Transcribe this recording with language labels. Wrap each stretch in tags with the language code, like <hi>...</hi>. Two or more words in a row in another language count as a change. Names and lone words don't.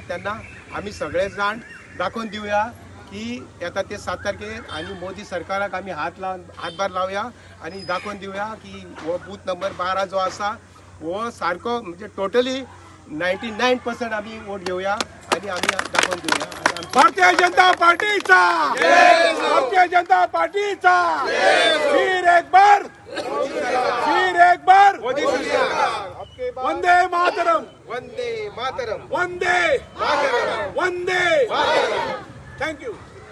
<kok>तेन्ना आमी सगळे जाण दाखोवन दिवया की येता ते 7 तारखेर आनी मोदी सरकाराक आमी हातभार लावया आनी दाखोवन दिवया की हो बूथ नंबर 12 जो आसा हो सारको म्हणजे टोटली 99% आमी वोट घेवया आनी आमी दाखोवन दिवया। भारतीय जनता पार्टीचा, भारतीय जनता पार्टीचा</kok> <hi>फिर एक बार वंदे मातरम,</hi> <sa>वंदे मातरम, वंदे मातरम, वंदे।</sa> <en>Thank you.</en>